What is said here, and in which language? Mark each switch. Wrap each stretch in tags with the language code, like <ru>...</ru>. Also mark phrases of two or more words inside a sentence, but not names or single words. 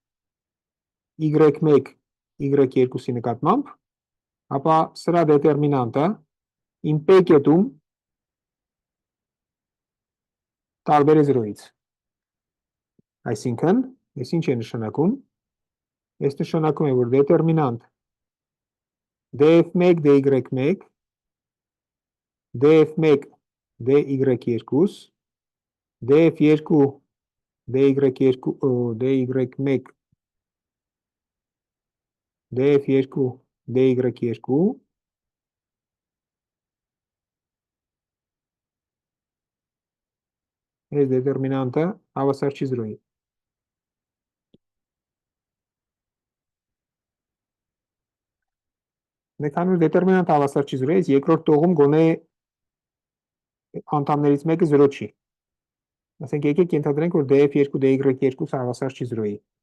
<hy>y1 y2-ի նկատմամբ, ապա սրա դետերմինանտը իմ p կետում տարբեր է 0-ից։ Այսինքն, ես ինչ է նշանակում։ Ես նշանակում է, որ դետերմինանտ df1 dy1 df1 dy2 df2 dy1 df2 dy2 այս դետերմինանտը հավասար չի 0-ի։ Քանի որ դետերմինանտը հավասար չի 0-ի, երկրորդ տողում գոնե անդամներից մեկը 0 չի։ Ասենք եկեք ենթադրենք, որ df2 dy2 հավասար չի 0-ի։</hy>